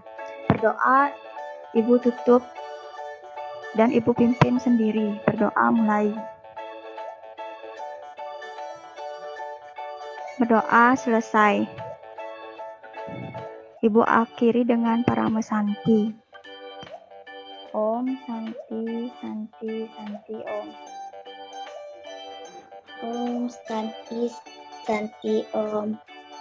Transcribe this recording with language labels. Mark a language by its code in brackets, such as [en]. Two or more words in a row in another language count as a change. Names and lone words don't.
[id] Berdoa, Ibu tutup dan Ibu pimpin sendiri. Berdoa mulai. Berdoa selesai. Ibu akhiri dengan Paramesanti. [sa] Om Santi Santi Santi Om. Om Santi Santi Om.